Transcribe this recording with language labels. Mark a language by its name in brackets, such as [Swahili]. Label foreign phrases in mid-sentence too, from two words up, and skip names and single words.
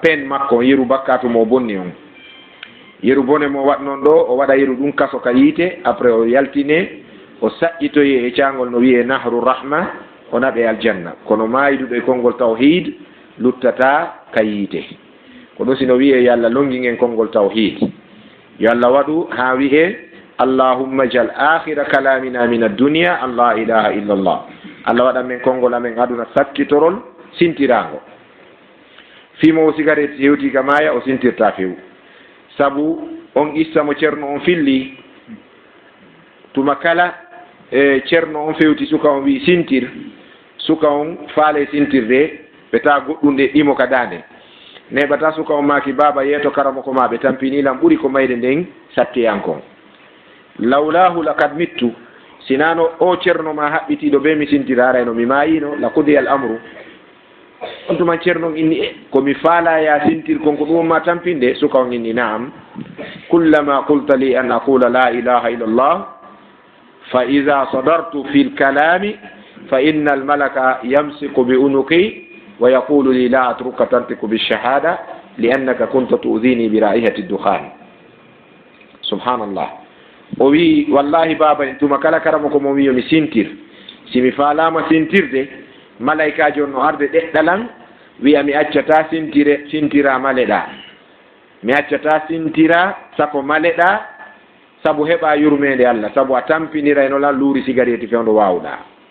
[Fula] pen makko yeru bakkatu mo bonni on yeru bone mo waɗnon ɗo o waɗa yeru ɗum kaso ka yiite après o yaltine o saƴƴitoye e caangol no wiye [Arabic] نهر رحمة [Fula] o naɓe aljanna kono maayiduɗo e konngol tawhid luttata ka yiite ko ɗo sino wiye yo Allah longingen konngol tawhid yo Allah waɗu ha wiye [Arabic] اللهم اجعل آخر كلامنا من الدنيا أن لا إله إلا الله. [Fula] Allah waɗa men konngol amen aduna sakkitorol sintirango fimo cigarette hewti ka maya o sintirta few sabu on issa mo ceerno on filli tuma kala e ceerno on fewti suka on wi sintir suka on faale sintirde ɓe ta goɗɗunde ɗimo ka dande neɓata suka on maki baba yeeto karamo ko ma ɓe tampinilam ɓuri ko mayde nden sattiyankon [Arabic] لولاه لقد مت [Fula] sinano o ceerno ma haɓɓitiɗo be mi sintira arayno mi mayino [Arabic] لما قضي الأمر [Fula] on tuman ceerno inni komi faala ya sintir konko ɗum ma tampinde suka on inni naam [Arabic] كلما قلت لي أن أقول لا إله إلا الله فإذا صدرت في الكلام فإن الملك يمسك بعنقي ويقول لي لا أتركك تنطق بالشهادة لأنك كنت تؤذيني برائحة الدخان. [Fula] Subhanallah. O wi wallahi baba en tuma kala karamo ko mo wiyo mi sintir simi faalama sintirde malaikaji on no arde ɗeɗɗalan wiya mi accata sintira maleɗa mi accata sintira sako maleɗa sabu heɓa yurmede Allah sabu a tampinira eno lan luuri cigarette fewndo wawɗa